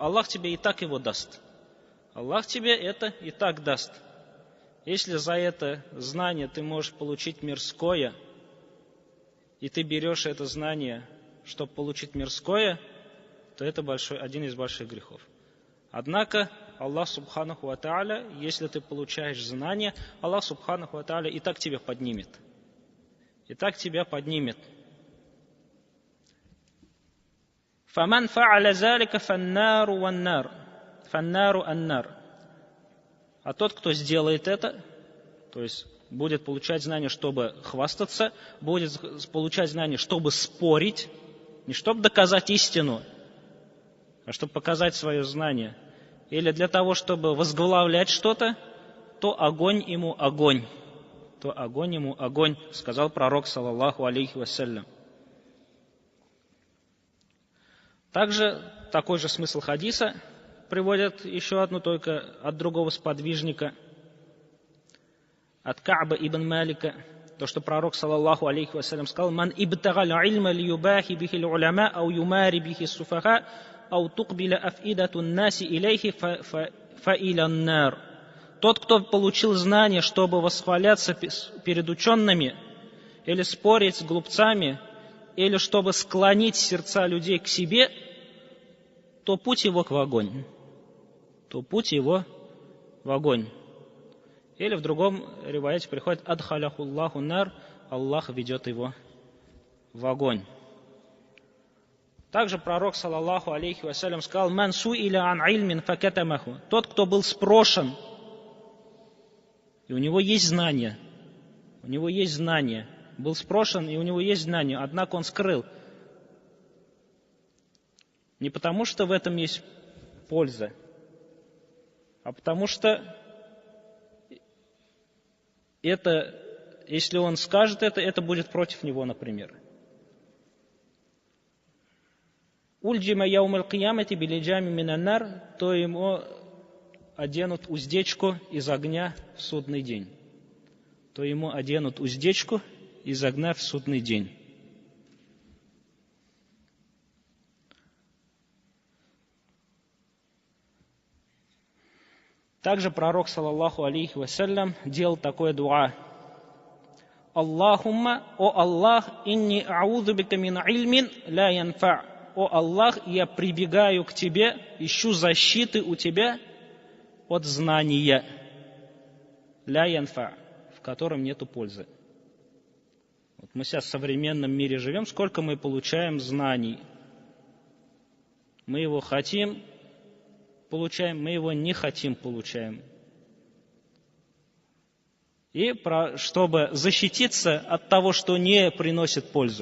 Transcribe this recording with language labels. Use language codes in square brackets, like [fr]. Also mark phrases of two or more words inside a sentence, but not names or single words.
[ru] Аллах тебе и так его даст. Аллах тебе это и так даст. Если за это знание ты можешь получить мирское, и ты берешь это знание, чтобы получить мирское, то это один из больших грехов. Однако Аллах [ar] سبحانه وتعالى, [ru] если ты получаешь знание, Аллах [ar] سبحانه وتعالى [ru] и так тебя поднимет. И так тебя поднимет. [ar] فَمَنْ فَعَلَ ذَلِكَ فَالنَّارُ аннар. [ru] А тот, кто сделает это, то есть будет получать знания, чтобы хвастаться, будет получать знания, чтобы спорить, не чтобы доказать истину, а чтобы показать свое знание, или для того, чтобы возглавлять что-то, то огонь ему огонь. То огонь ему огонь, сказал пророк, [ar] صلى الله عليه وسلم. [ru] Также такой же смысл хадиса приводят еще одну, только от другого сподвижника, от Кааба ибн Малика, то, что пророк, [ar] صلى الله عليه وسلم, сказал, «من ابتغى العلم ليباهي به العلماء أو يماري به السفهاء أو تقبل أفئدة الناس إليه فإلى النار». [ru] Тот, кто получил знание, чтобы восхваляться перед учеными, или спорить с глупцами, или чтобы склонить сердца людей к себе, то путь его в огонь. То путь его в огонь. Или в другом риваяте приходит [ar] «أدخله الله النار», [ru] Аллах ведет его в огонь. Также пророк, [ar] صلى الله عليه وسلم, сказал «من سئل عن علم فكتمه». [ru] Тот, кто был спрошен, и у него есть знания, был спрошен, и у него есть знания, однако он скрыл. Не потому, что в этом есть польза, а потому что это, если он скажет это будет против него, например. [ar] ألجم يوم القيامة بلجام من النار, [ru] то ему оденут уздечку из огня в судный день. То ему оденут уздечку из огня в судный день. Также пророк, [ar] صلى الله عليه وسلم, [ru] делал такое дуа. [ar] Аллахумма, о Аллах, إني أعوذ بك من علم لا ينفع. [ru] О Аллах, я прибегаю к Тебе, ищу защиты у Тебя от знания, [ar] لا ينفع, [ru] в котором нету пользы. Вот мы сейчас в современном мире живем, сколько мы получаем знаний. Мы его хотим, получаем, мы его не хотим, получаем. И чтобы защититься от того, что не приносит пользу.